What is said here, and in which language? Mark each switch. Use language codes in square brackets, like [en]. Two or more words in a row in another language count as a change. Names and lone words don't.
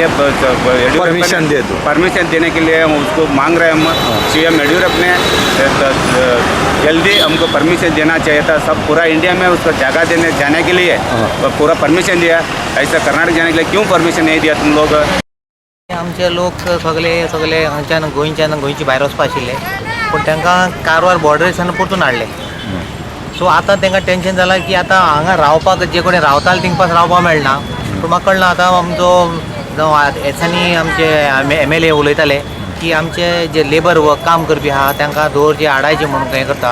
[hi] परमिशन दे दो। परमिशन देने के लिए हम उसको मांग रहे हैं। हम सीएम येडियुरप्पा ने जल्दी हमको परमिशन देना चाहिए था। सब पूरा इंडिया में उसको जगह देने जाने के लिए पूरा परमिशन दिया। ऐसा कर्नाटक जाने के लिए क्यों परमिशन नहीं दिया तुम लोग? [kok] आमचे लोक सगळे हांच्यान गोंयची भायर वचपा आशिल्ले, पण तांकां कारवार बॉर्डरीसान परतून हाडले। सो आतां तांकां टेंशन जालां की आतां हांगा रावपाक जे कोणी रावताले थिंग पास रावपाक मेळना। पूण म्हाका कळना आतां आमचो हेसांनी आमचे MLA उलयताले की आमचे जे [en] labour work [kok] काम करपी आहा तांकां दवरचे हाडायचे म्हणून हें करता।